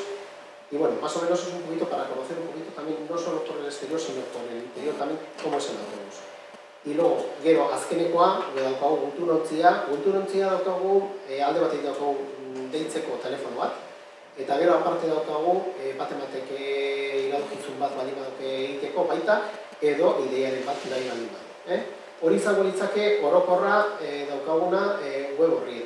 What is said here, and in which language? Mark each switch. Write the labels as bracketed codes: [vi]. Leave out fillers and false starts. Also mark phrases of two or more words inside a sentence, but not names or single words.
[es] Y bueno, más o menos es un poquito para conocer un poquito también, no solo por el exterior, sino por el interior también, cómo es el autobús. Y luego, [eu] gero, azkenekoa, daukagu gunturontzia daukagu, alde batetik daukagu deitzeko telefono bat, eta gero aparte daukagu, batek iradokizun bat baldin baduke egiteko baita, edo ideiaren bat nahi baldin badu. Hori izango litzake orokorra daukaguna web horrietan.